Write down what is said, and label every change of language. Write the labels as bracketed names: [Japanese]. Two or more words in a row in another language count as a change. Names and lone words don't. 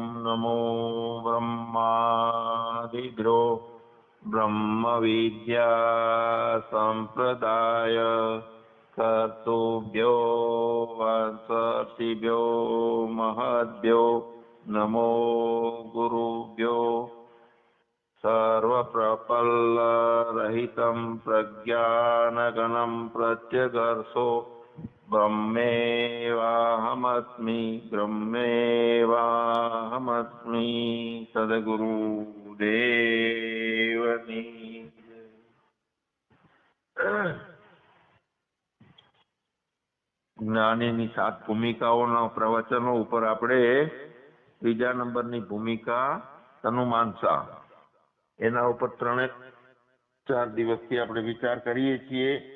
[Sanskrit] नमो ब्रह्मादिभ्यो ब्रह्मविद्या संप्रदाय कर्तुभ्यो वंशर्षिभ्यो महद्भ्यो नमो गुरुभ्यो सर्वप्रपल्लरहितं प्रज्ञानगणं प्रत्यगर्षो ब्रह्मेवाहमस्मि [Gujarati] ब्रह्मेवाहमस्मि सद्गुरुदेवनी જ્ઞાનીની 7 ભૂમિકાઓના પ્રવચનો ઉપર આપણે ત્રીજા નંબરની ભૂમિકા તનુમાનસા એના ઉપર 3-4 દિવસથી આપણે વિચાર કરીએ છીએ.